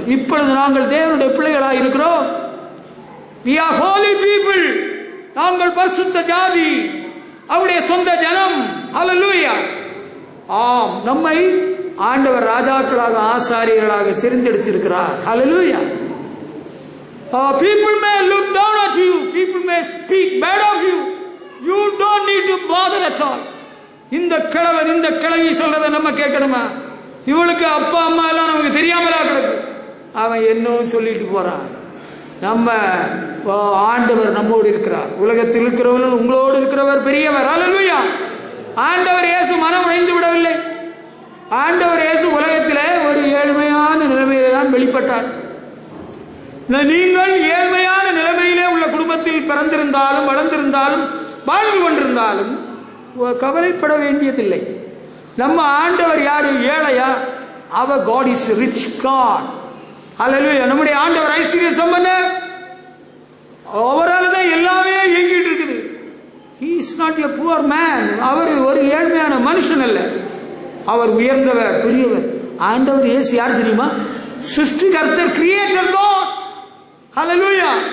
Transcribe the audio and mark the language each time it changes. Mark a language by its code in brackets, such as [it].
[ta] இப்பொழுது நாங்கள் தேவனுடைய பிள்ளைகளாக இருக்கிறோம். [en] we are holy people. [ta] நாங்கள் பரிசுத்த ஜாதி, அவருடைய சொந்த ஜனம். ஹல்லேலூயா. ஆம், நம்மை ஆண்டவர் ராஜாக்களாக ஆசாரியர்களாக தெரிந்தெடுத்திருக்கிறார். ஹல்லேலூயா. [en] People may look down at you, people may speak bad of you, you don't need to bother at all. [ta] இந்த கிழவன் இந்த கிழவி சொல்றதை நம்ம கேட்கணுமா? இவளுக்கு அப்பா அம்மா எல்லாம் நமக்கு தெரியாமலா கிடக்கு. அவன் என்னன்னு சொல்லிட்டு போறான். நம்ம ஆண்டவர் நம்மோடு இருக்கிறார். உலகத்தில் இருக்கிறவர்கள் உங்களோடு இருக்கிறவர் பெரியவர். ஹல்லேலூயா. ஆண்டவர் இயேசு மனம் உடைந்து விடவில்லை. ஆண்டவர் இயேசு உலகத்திலே ஒரு ஏழ்மையான நிலைமையிலே தான் வெளிப்பட்டார். நீங்கள் ஏழ்மையான நிலைமையிலே உள்ள குடும்பத்தில் பிறந்திருந்தாலும் வளர்ந்திருந்தாலும் வாழ்ந்து கொண்டிருந்தாலும் கவலைப்பட வேண்டியதில்லை. நம்ம ஆண்டவர் யாரு? ஏழையா? [en] அவர் God is rich God. [ta] ஹல்லேலூயா. நம்முடைய ஆண்டவர் ஐஸ்வர்ய சம்பந்தர். அவரால் தான் எல்லாமே இயங்கிட்டு இருக்குது. [en] He is not a poor man. [ta] அவர் ஒரு ஏழ்மையான மனுஷன் அல்ல. அவர் உயர்ந்தவர், பெரியவர். ஆண்டவர் இயேசு யார் தெரியுமா? சிருஷ்டிகர்த்தர், கிரியேட்டர் God. ஹல்லேலூயா.